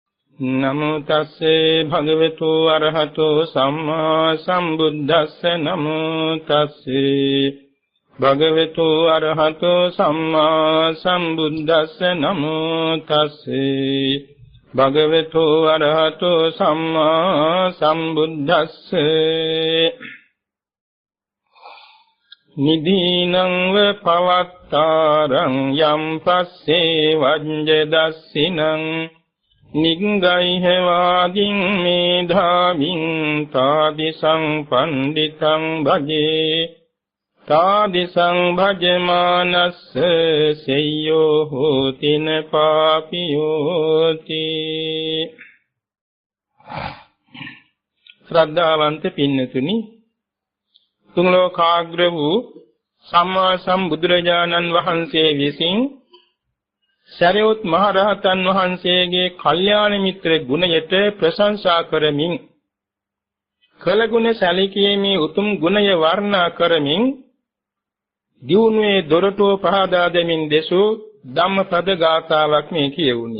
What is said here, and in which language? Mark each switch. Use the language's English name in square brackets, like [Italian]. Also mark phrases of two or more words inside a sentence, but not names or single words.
[Pali] නමෝ තස්සේ භගවතු අරහතෝ සම්මා සම්බුද්දස්ස නමෝ තස්සේ භගවතු අරහතෝ සම්මා සම්බුද්දස්ස නමෝ තස්සේ භගවතු අරහතෝ සම්මා සම්බුද්දස්සේ නිදීනං ව පවත්තාරං යම් පස්සේ වජ්ජදස්සිනං නිග්ගයිහ වාදින් මේධාවින් තාදිසං පණ්ඩිතං භජේ තාදිසං භජමානස්ස සෙය්‍යෝ හෝතින පාපියෝති. [Sinhala] ශ්‍රද්ධාවන්ත පින්නතුනි, තුන් ලෝකාග්‍ර වූ සම්මා සම්බුදුරජාණන් වහන්සේ විසින් සරියුත් මහ රහතන් වහන්සේගේ කල්යාණ මිත්‍ර ගුණයට ප්‍රශංසා කරමින් කළ ගුණ සැලකීමේ උතුම් ගුණය වර්ණනා කරමින් දියුණුවේ දොරටුව පහදා දෙමින් දෙසූ ධම්මපද ගාථාවක් මේ කියවුනි.